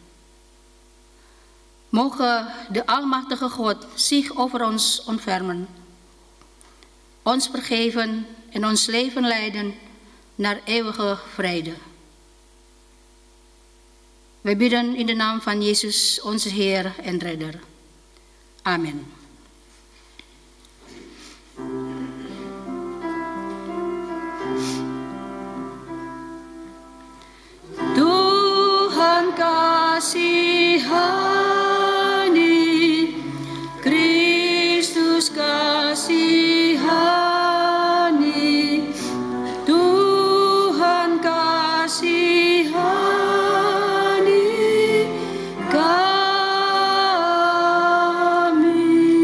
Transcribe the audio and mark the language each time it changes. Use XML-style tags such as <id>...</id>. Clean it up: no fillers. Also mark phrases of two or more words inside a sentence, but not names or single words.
<nl>Mogen de Almachtige God zich over ons ontfermen, ons vergeven en ons leven leiden naar eeuwige vrede. Wij bidden in de naam van Jezus, onze Heer en Redder. Amen.</nl> <id>Tuhan kasihani, Kristus kasihani, Tuhan kasihani kami.</id>